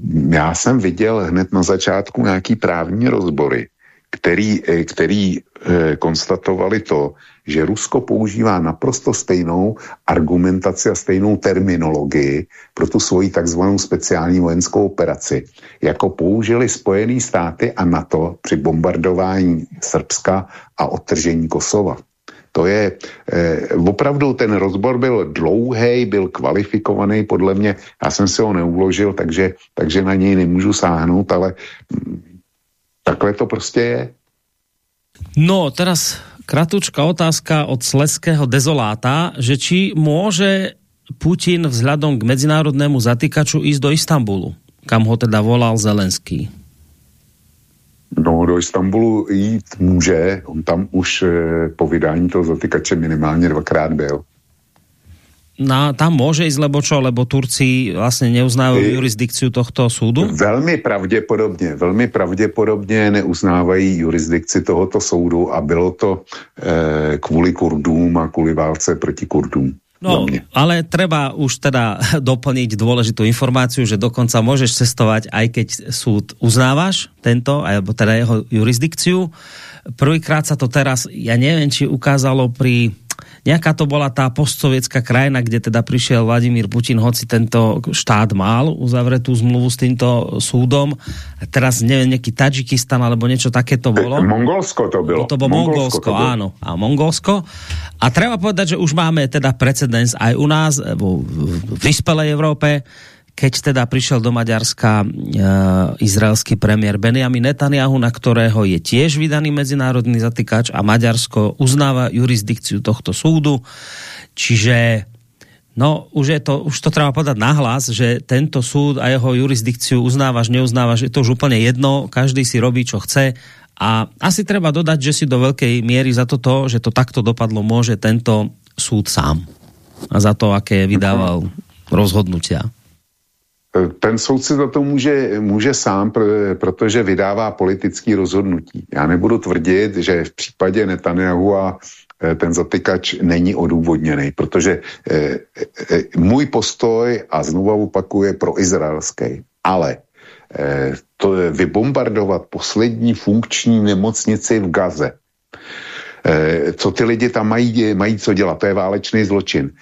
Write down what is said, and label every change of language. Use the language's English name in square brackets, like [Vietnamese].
[Czech] já jsem viděl hned na začátku nějaký právní rozbory, který konstatovali to, že Rusko používá naprosto stejnou argumentaci a stejnou terminologii pro tu svoji takzvanou speciální vojenskou operaci, jako použili Spojené státy a NATO při bombardování Srbska a odtržení Kosova. To je, opravdu ten rozbor byl dlouhej, byl kvalifikovaný podle mě, já jsem si ho neuložil, takže na něj nemůžu sáhnout, ale takhle to prostě je. [Slovak] No, teraz kratučká otázka od Slezského Dezoláta, že či môže Putin vzhľadom k medzinárodnému zatýkaču ísť do Istanbulu, kam ho teda volal Zelenský. [Czech] No, do Istanbulu jít může, on tam už po vydání toho zatykače minimálně dvakrát byl. No, tam může jít, lebo čo, lebo Turci vlastně neuznávají jurisdikci tohoto soudu? Velmi pravděpodobně neuznávají jurisdikci tohoto soudu a bylo to kvůli Kurdům a kvůli válce proti Kurdům. [Slovak] No, ale treba už teda doplniť dôležitú informáciu, že dokonca môžeš cestovať, aj keď súd uznávaš tento, alebo teda jeho jurisdikciu. Prvýkrát sa to teraz, ja neviem, či ukázalo pri... Nejaká to bola tá postsovietská krajina, kde teda prišiel Vladimír Putin, hoci tento štát mal uzavretú zmluvu s týmto súdom. Teraz neviem, nejaký Tadžikistan alebo niečo takéto bolo. Mongolsko to bolo. To bolo Mongolsko, áno. A Mongolsko. A treba povedať, že už máme teda precedens aj u nás, v vyspelej Európe, keď teda prišiel do Maďarska izraelský premiér Benjamin Netanyahu, na ktorého je tiež vydaný medzinárodný zatykač a Maďarsko uznáva jurisdikciu tohto súdu. Čiže no, už to treba podať nahlas, že tento súd a jeho jurisdikciu uznávaš, neuznávaš, je to už úplne jedno, každý si robí, čo chce. A asi treba dodať, že si do veľkej miery za toto, že to takto dopadlo, môže tento súd sám. A za to, aké vydával rozhodnutia. [Czech] Ten soudce za to může sám, protože vydává politické rozhodnutí. Já nebudu tvrdit, že v případě Netanyahu a ten zatykač není odůvodněný, protože můj postoj, a znovu opakuje, pro izraelský, ale to je vybombardovat poslední funkční nemocnici v Gaze, co ty lidi tam mají co dělat, to je válečný zločin.